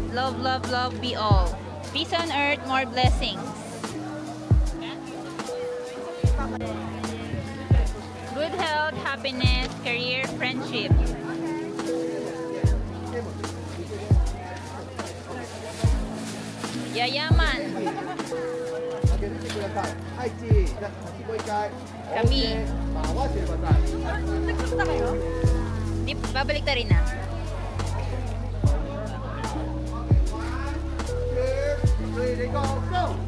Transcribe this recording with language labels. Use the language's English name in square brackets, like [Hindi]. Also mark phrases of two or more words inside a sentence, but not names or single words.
[English] Love, love, love be all. Peace on earth, more blessings. Good health, happiness, career, friendship. [Filipino] Yayaman. Kami. Di, babalik ta rin na. [English] Ready, go, go!